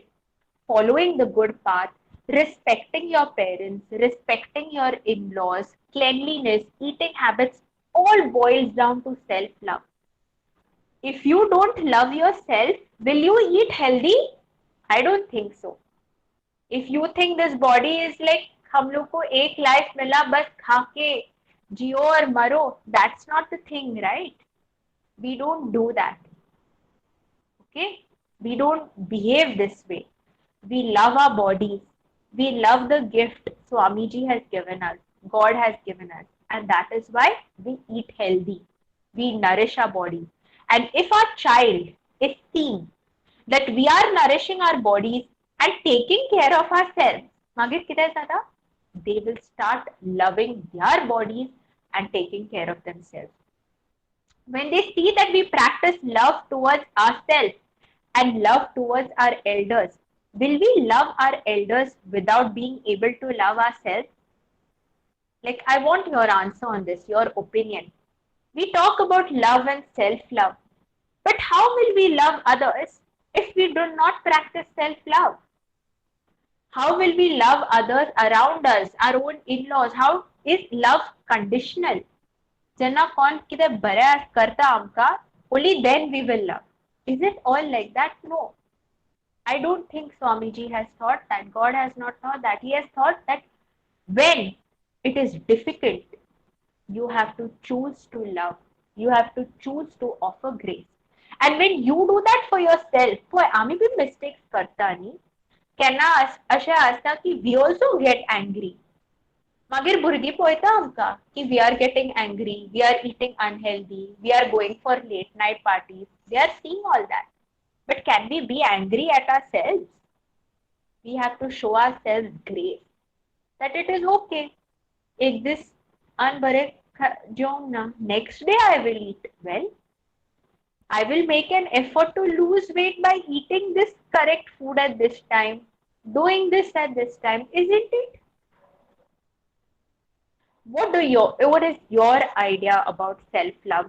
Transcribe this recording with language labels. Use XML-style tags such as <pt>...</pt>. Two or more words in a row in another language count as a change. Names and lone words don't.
<en>Following the good path, respecting your parents, respecting your in-laws, cleanliness, eating habits, all boils down to self-love. If you don't love yourself, will you eat healthy? I don't think so. If you think this body is like</en> <hi>हम लोग को एक लाइफ मिला बस खा के जियो और मरो,</hi> <en>that's not the thing, right? We don't do that. Okay? We don't behave this way. We love our bodies. We love the gift Swamiji has given us, God has given us, and that is why we eat healthy. We nourish our body. And if our child is seeing that we are nourishing our bodies and taking care of ourselves,</en> <kok>मागीर कितें जाता?</kok> <en>They will start loving their bodies and taking care of themselves. When they see that we practice love towards ourselves and love towards our elders, will we love our elders without being able to love ourselves? Like, I want your answer on this, your opinion. We talk about love and self-love, but how will we love others if we do not practice self-love? How will we love others around us, our own in-laws? How is love conditional?</en> <kok>Jenna कोण कितें बरें करता आमकां,</kok> <en>only then we will love. Is it all like that? No. I don't think Swamiji has thought that. God has not thought that. He has thought that when it is difficult, you have to choose to love. You have to choose to offer grace. And when you do that for yourself, boy,</en> <kok>आम्ही बी mistakes करता न्ही. केन्ना अशें आसता की</kok> <en>we also get angry.</en> <kok>मागीर भुरगीं पळयता आमकां की</kok> <en>we are getting angry, we are eating unhealthy, we are going for late night parties. They are seeing all that. But can we be angry at ourselves? We have to show ourselves grace. That it is okay.</en> <kok>एक दिस अन बरे जेवंक ना,</kok> <en>next day I will eat well. I will make an effort to lose weight by eating this correct food at this time, doing this at this time, isn't it? What is your idea about self-love?</en>